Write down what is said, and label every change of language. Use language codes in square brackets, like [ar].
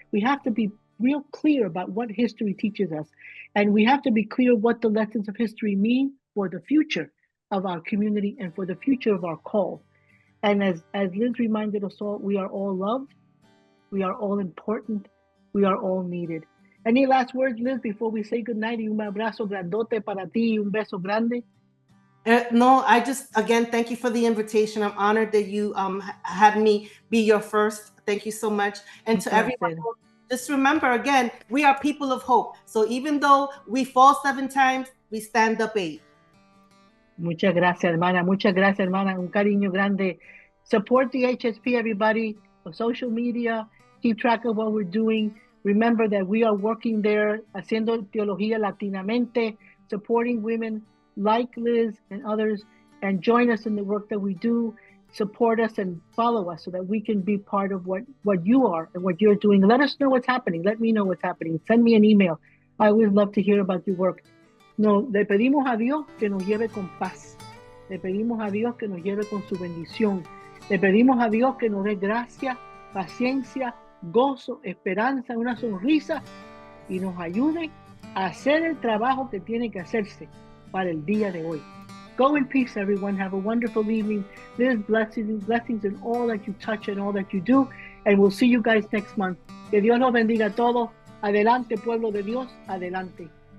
[en] We have to be real clear about what history teaches us. And we have to be clear what the lessons of history mean for the future of our community and for the future of our call. And as Liz reminded us all, we are all loved. We are all important. We are all needed. Any last words, Liz, before we say goodnight? [es] Y un abrazo grandote para ti, y un beso grande. [en] No, I just, again, thank you for the invitation. I'm honored that you had me be your first. Thank you so much. And to everyone, just remember, again, we are people of hope. So even though we fall 7 times, we stand up 8. [es] Muchas gracias, hermana. Muchas gracias, hermana. Un cariño grande. [en] Support the HSP, everybody, on social media. Keep track of what we're doing. Remember that we are working there, [es] haciendo teología latinamente, [en] supporting women like Liz and others, and join us in the work that we do. Support us and follow us so that we can be part of what you are and what you're doing. Let us know what's happening. Let me know what's happening. Send me an email. I always love to hear about your work. [es] No, le pedimos a Dios que nos lleve con paz. Le pedimos a Dios que nos lleve con su bendición. Le pedimos a Dios que nos dé gracia, paciencia, gozo, esperanza, una sonrisa y nos ayude a hacer el trabajo que tiene que hacerse para el día de hoy. [en] Go in peace, everyone. Have a wonderful evening. There's blessings in all that you touch and all that you do. And we'll see you guys next month. [es] Que Dios los bendiga a todos. Adelante, pueblo de Dios. Adelante.